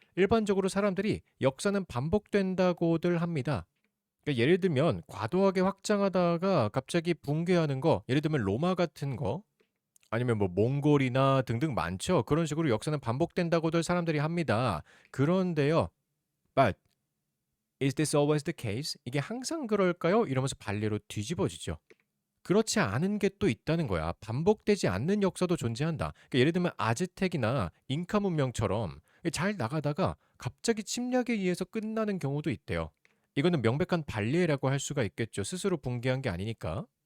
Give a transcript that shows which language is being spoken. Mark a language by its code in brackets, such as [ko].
[ko] 일반적으로 사람들이 역사는 반복된다고들 합니다. 그러니까 예를 들면 과도하게 확장하다가 갑자기 붕괴하는 거, 예를 들면 로마 같은 거, 아니면 뭐 몽골이나 등등 많죠. 그런 식으로 역사는 반복된다고들 사람들이 합니다. 그런데요. [en] But is this always the case? [ko] 이게 항상 그럴까요? 이러면서 반대로 뒤집어지죠. 그렇지 않은 게 또 있다는 거야. 반복되지 않는 역사도 존재한다. 그러니까 예를 들면 아즈텍이나 잉카 문명처럼 잘 나가다가 갑자기 침략에 의해서 끝나는 경우도 있대요. 이거는 명백한 반례라고 할 수가 있겠죠. 스스로 붕괴한 게 아니니까.